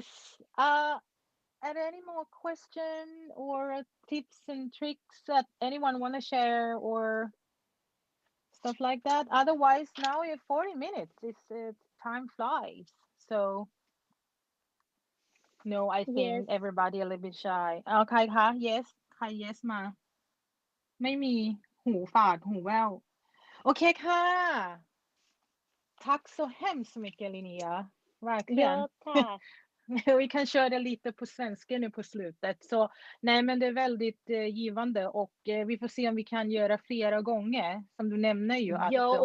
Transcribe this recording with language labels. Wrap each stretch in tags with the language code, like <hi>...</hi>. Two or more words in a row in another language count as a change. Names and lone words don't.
<en>Are there any more question or tips and tricks that anyone want to share or stuff like that? Otherwise, now we have 40 minutes. Time flies. So no, I Yes. think everybody a little bit shy.</en> <th>ใครคะ yes ใคร yes มาไม่มีหูฝาดหูแว่วโอเคค่ะ</th> <sv>Tack så hemskt mycket</sv> <th>Linnea.</th> <sv>Verkligen. Ja, tack. Vi kan köra lite på svenska nu på slutet. Så nej, men det är väldigt givande och vi får se om vi kan göra flera gånger. Som du nämner ju att Ja,</sv>